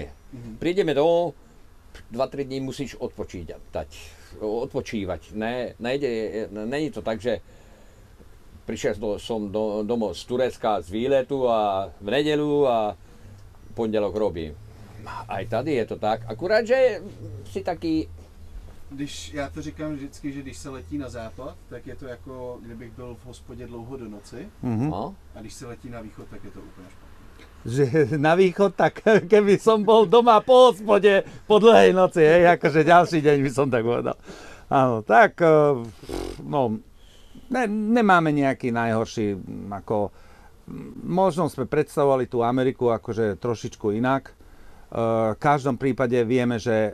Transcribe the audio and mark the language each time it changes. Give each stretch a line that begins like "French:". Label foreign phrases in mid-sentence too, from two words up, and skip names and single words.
Slovak: Prídeme domov, 2-3 dní musíš odpočívať. Není to tak, že prišiel som domov z Turecka z výletu a v nedeľu a pondelok robím. Aj tady je to tak, akurát, že si taký...
Czech: Já to říkám vždycky, že když se letí na západ, tak je to jako, kdybych byl v hospodě dlouho do noci. No. A když se letí na východ, tak je to úplně špatné.
Slovak: Že na východ, tak keby som bol doma po hospode po dlhej noci, akože ďalší deň by som tak povedal. Áno, tak, no, nemáme nejaký najhorší, ako, možno sme predstavovali tú Ameriku akože trošičku inak, v každom prípade vieme, že